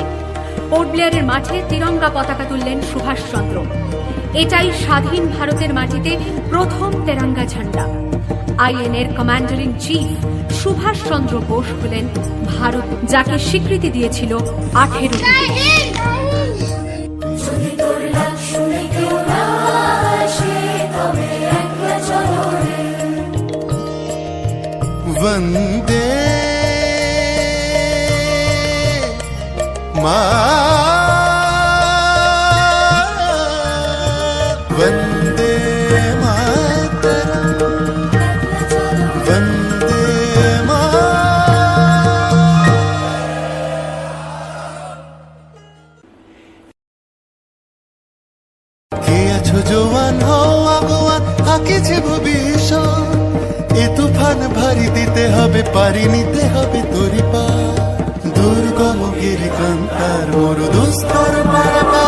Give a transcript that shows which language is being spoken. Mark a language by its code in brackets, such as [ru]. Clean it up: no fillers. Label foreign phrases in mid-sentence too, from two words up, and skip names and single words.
[bn] পোর্ট ব্লেয়ারের মাঠে তিরঙ্গা পতাকা তুললেন সুভাষচন্দ্র। এটাই স্বাধীন ভারতের মাটিতে প্রথম তেরঙ্গা ঝান্ডা। আইএনএর [en] commander in chief [bn] সুভাষচন্দ্র বোস হলেন ভারত, যাকে স্বীকৃতি দিয়েছিল 18টি দেশ। [sa] वन्दे मा वन्दे मातरम् वन्दे मा [bn] জোয়ান হও আগোয়ান আঁকেছে ভবিষ্যৎ এ তুফান ভারী দিতে হবে পারি নিতে হবে তরি পার দুর্গম গিরিকান্তার মরুদুস্তর পার